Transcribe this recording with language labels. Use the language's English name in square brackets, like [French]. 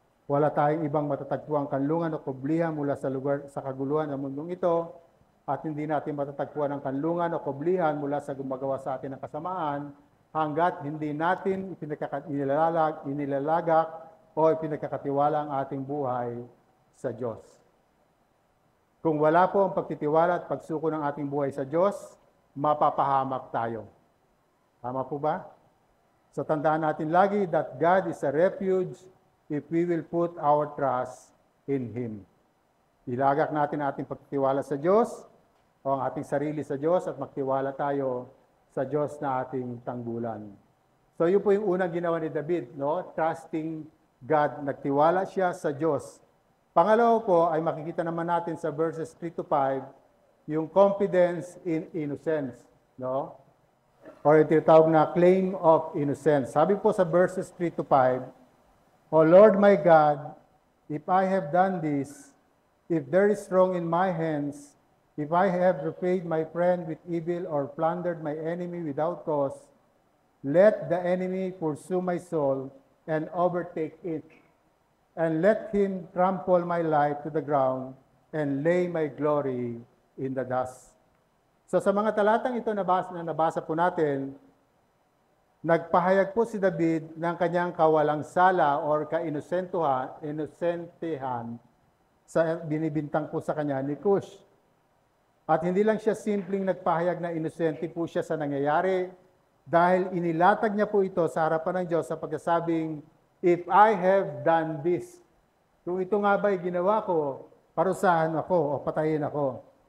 [Filipino] Wala tayong ibang matatagpuang kanlungan o kublihan mula sa kaguluhan ng mundong ito, at hindi natin matatagpuan ang kanlungan o kublihan mula sa gumagawa sa atin ng kasamaan hanggat hindi natin inilalagak o ipinagkakatiwala ang ating buhay sa Diyos. Kung wala po ang pagtitiwala at pagsuko ng ating buhay sa Diyos, mapapahamak tayo. Tama po ba? [English] So [Filipino] tandaan natin lagi [English] that God is a refuge if we will put our trust in Him. [Filipino] Ilagak natin ating pagtitiwala sa Diyos o ang ating sarili sa Diyos at magtiwala tayo sa Diyos na ating tanggulan. So yun po yung unang ginawa ni David, no? Trusting God, nagtiwala siya sa Diyos. Pangalawa po ay makikita naman natin sa verses 3 to 5, yung [English] confidence in innocence, [Filipino] no? Or yung tinatawag na [English] claim of innocence. [Filipino] Sabi po sa [English] verses 3 to 5, O Lord my God, if I have done this, if there is wrong in my hands, if I have repaid my friend with evil or plundered my enemy without cause, let the enemy pursue my soul and overtake it, and let him trample my life to the ground and lay my glory in the dust. [Filipino] So sa mga talatang ito na nabasa po natin, nagpahayag po si David ng kanyang kawalang sala or ka-inosentehan sa binibintang po sa kanya ni Cush. At hindi lang siya simpleng nagpahayag na inosente po siya sa nangyayari, dahil inilatag niya po ito sa harapan ng Diyos sa pagkasabing, [English] if I have done this, [Filipino] kung ito nga ba'y ginawa ko, parusahan ako o patayin ako.